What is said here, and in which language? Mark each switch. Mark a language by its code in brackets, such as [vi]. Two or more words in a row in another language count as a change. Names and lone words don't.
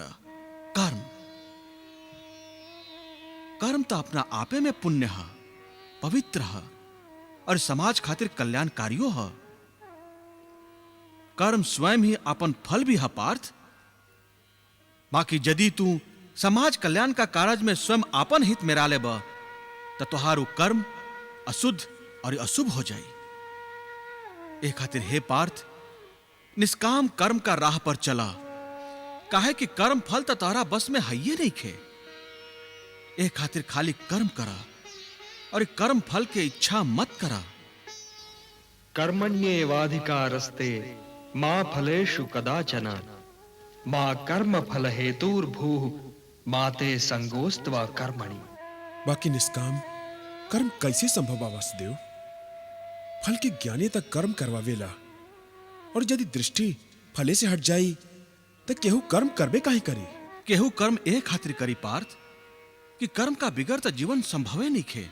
[bho] कर्म कर्म तो अपना आपे में पुण्य है, पवित्र है और समाज खातिर कल्याणकारियो है। कर्म स्वयं ही अपन फल भी है पार्थ। बाकी यदि तू समाज कल्याण का कार्य में स्वयं अपन हित में राले बा तो तुहारू कर्म अशुद्ध और अशुभ हो जाए। ए खातिर हे पार्थ, निष्काम कर्म का राह पर चला, काहे कि कर्म फल तो तोहरा बस में हइये नहीं खे। ए खातिर खाली कर्म करा और कर्म फल के इच्छा मत करा। [sa] कर्मण्येवाधिकारस्ते मा फलेषु कदाचन मा कर्म फल हेतुर्भूः माते संगोस्त्वा कर्मणि। [bho] बाकी निष्काम कर्म कैसे संभव बा वासुदेव? फल के ज्ञानी तक कर्म करवावेला, और यदि दृष्टि फले से हट जाई तो केहू कर्म करबे काहे करी? केहू कर्म एक खातिर करी पार्थ कि कर्म का बिगड़ तो जीवन संभवे नहीं खे।